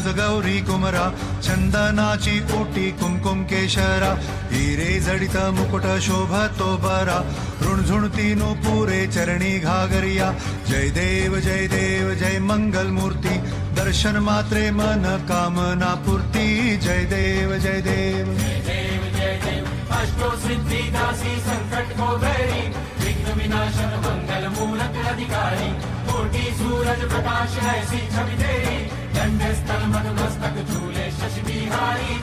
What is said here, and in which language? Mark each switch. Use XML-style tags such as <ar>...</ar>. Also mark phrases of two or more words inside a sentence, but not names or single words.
<mr>गौरी कुमरा, चंदनाची ओटी कुमकुम केशरा, हिरे जडित मुकुट शोभतो बरा, ऋणझुणती पुरे चरणी घागरिया. जय देव जय मंगल मूर्ती, दर्शन मात्रे मन कामना पूर्ती. जय देव जय देव जय देव जय देव.</mr> <hi>अष्टो सिद्धि दासी संकट को बैरी, विघ्न विनाशन मंगल मूरत अधिकारी, कोटि सूरज प्रकाश ऐसी छवि तेरी, दंड स्थल मद मस्तक झूले शशि बिहारी.</hi>